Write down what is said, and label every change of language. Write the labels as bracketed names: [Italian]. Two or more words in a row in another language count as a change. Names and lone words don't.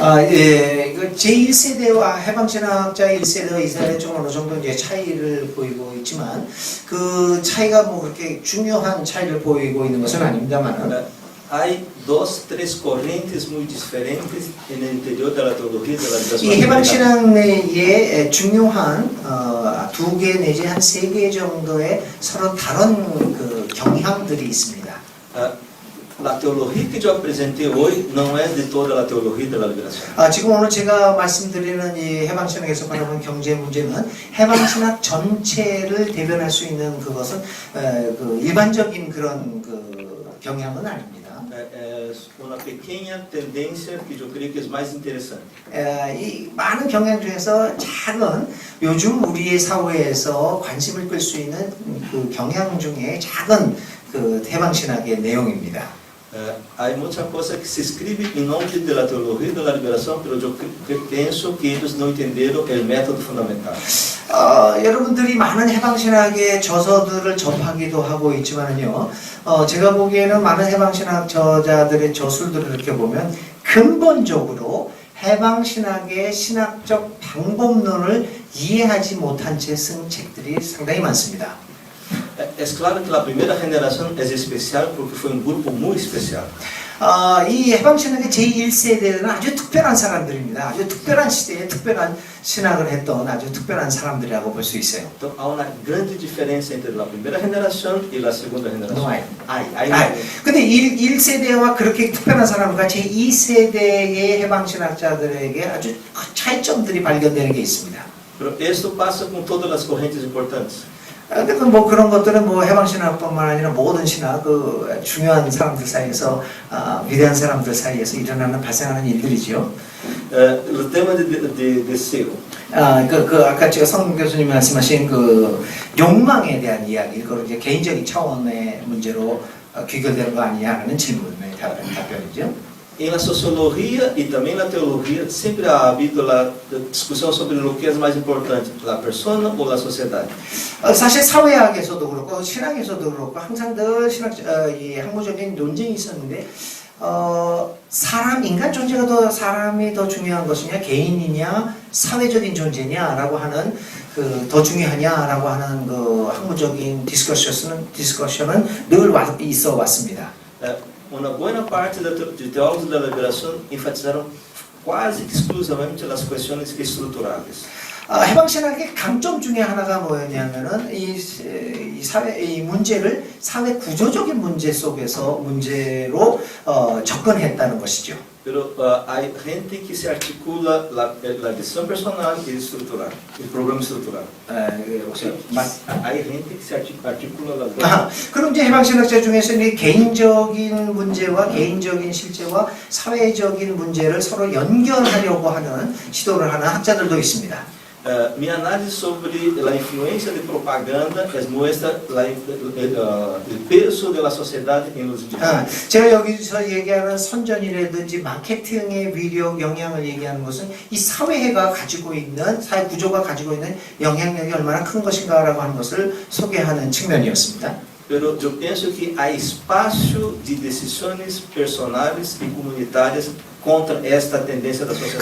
[Korean] 제1세대와 해방신학자 1세대와 2세대 좀 어느 정도 이제 차이를 보이고 있지만 그 차이가 뭐 그렇게 중요한 차이를 보이고 있는 것은 아닙니다만은 [Portuguese] Há duas, três correntes muito diferentes no interior da teologia da liberação. [Korean] 이 해방신학 내에 중요한 두 개 내지 한 세 개 정도의 서로 다른 그 경향들이 있습니다. [Portuguese] A teologia que eu apresentei hoje não é de toda a teologia da liberação. [Korean] 지금 오늘 제가 말씀드리는 이 해방신학에서 바라보는 경제 문제는 해방신학 전체를 대변할 수 있는 그것은 그 일반적인 그런 그 경향은 아닙니다. [Portuguese] É uma pequena tendência que eu creio que é mais interessante. [Korean] 이 많은 경향 중에서 작은 요즘 우리의 사회에서 관심을 끌 수 있는 그 경향 중에 작은 그 해방신학의 내용입니다. [Portuguese] Há muita coisa que se escreve em nome da teologia da liberação, mas eu penso que eles não entenderam o método fundamental. [Korean] 여러분들이 많은 해방신학의 저서들을 접하기도 하고 있지만요. 제가 보기에는 많은 해방신학 저자들의 저술들을 이렇게 보면 근본적으로 해방신학의 신학적 방법론을 이해하지 못한 채 쓴 책들이 상당히 많습니다. [Portuguese] É claro que a primeira geração é especial porque foi grupo muito especial. [Korean] 이 해방신학의 제1세대는 아주 특별한 사람들입니다. 아주 특별한 시대에 특별한 신학을 했던 아주 특별한 사람들이라고 볼 수 있어요. [Portuguese] Então há uma grande diferença entre a primeira geração e a segunda geração. [Korean] 근데 1세대와 그렇게 특별한 사람과 제2세대의 해방신학자들에게 아주 차이점들이 발견되는 게 있습니다. [Portuguese] Pero isso passa com todas as correntes importantes. [Korean] 근데 뭐 그런 것들은 뭐 해방신학뿐만 아니라 모든 신학 그 중요한 사람들 사이에서 위대한 사람들 사이에서 일어나는 발생하는 일들이죠. [Portuguese] O tema de cego. [Korean] 아까 제가 성 교수님 말씀하신 그 욕망에 대한 이야기, 이걸 이제 개인적인 차원의 문제로 귀결되는 거 아니냐는 질문의 답변이죠. [Portuguese] E na sociologia e também na teologia sempre há havido a discussão sobre o que é mais importante, a persona ou a sociedade. [Korean] 사실 사회학에서도 그렇고 신학에서도 그렇고 항상 늘 이 학문적인 논쟁이 있었는데 사람 인간 존재가 더 사람이 더 중요한 것이냐 개인이냐 사회적인 존재냐라고 하는 그 더 중요하냐라고 하는 그 학문적인 디스커션은 늘 있어 왔습니다. [Portuguese] Uma boa parte de teólogos da liberação enfatizaram quase que exclusivamente as questões estruturais. [Korean] 해방신학의 강점 중에 하나가 뭐였냐면은 이 문제를 사회 구조적인 문제 속에서 문제로 접근했다는 것이죠. [Portuguese] Pero há gente que se articula a lição personal e estrutural, o problema estrutural. Há gente que se articula [Korean] 그럼 이제 해방신학자 중에서 이 개인적인 문제와 개인적인 실제와 사회적인 문제를 서로 연결하려고 하는 시도를 하는 학자들도 있습니다. [Portuguese] Minha análise sobre a influência de propaganda mostra o peso da sociedade em los indivíduos. [Korean] 제가 여기서 얘기하는 선전이라든지 마케팅의 위력, 영향을 얘기하는 것은 이 사회가 가지고 있는, 사회 구조가 가지고 있는 영향력이 얼마나 큰 것인가라고 하는 것을 소개하는 측면이었습니다. [Portuguese] Pero eu penso que há espaço de decisões personais e comunitárias contra esta tendência da sociedade.